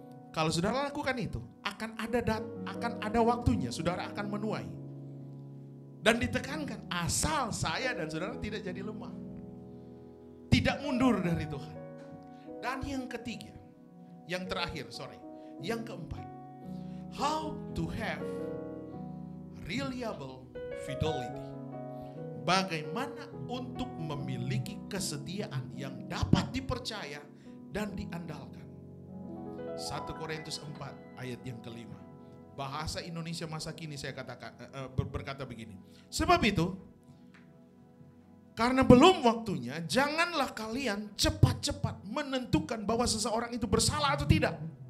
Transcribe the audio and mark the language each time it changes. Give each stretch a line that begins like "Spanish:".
Indonesian: Kalau saudara lakukan itu, akan ada waktunya, saudara akan menuai. Dan ditekankan, asal saya dan saudara tidak jadi lemah. Tidak mundur dari Tuhan. Dan yang ketiga, yang keempat.
English: How to have reliable fidelity.
Indonesian: Bagaimana untuk memiliki kesetiaan yang dapat dipercaya dan diandalkan. 1 Korintus 4 ayat yang kelima. Bahasa Indonesia masa kini saya katakan berkata begini. Sebab itu, karena belum waktunya, janganlah kalian cepat-cepat menentukan bahwa seseorang itu bersalah atau tidak.